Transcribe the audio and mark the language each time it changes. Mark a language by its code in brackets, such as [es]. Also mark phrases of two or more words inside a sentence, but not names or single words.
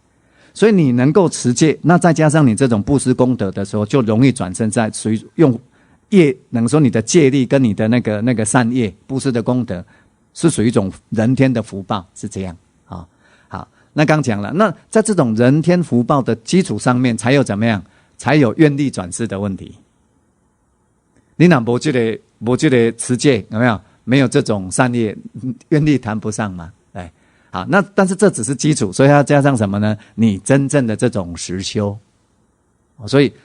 [zh] 所以你能夠持戒，那再加上你這種布施功德的時候，就容易轉生在屬於用。業能說你的戒力跟你的那個善業布施的功德是屬於一種人天的福報，是這樣啊。好，那剛講了，那在這種人天福報的基礎上面，才有怎麼樣？才有願力轉世的問題。你哪沒這個持戒有沒有？沒有這種善業，願力談不上嘛。哎，好，那但是這只是基礎，所以要加上什麼呢？你真正的這種實修，所以。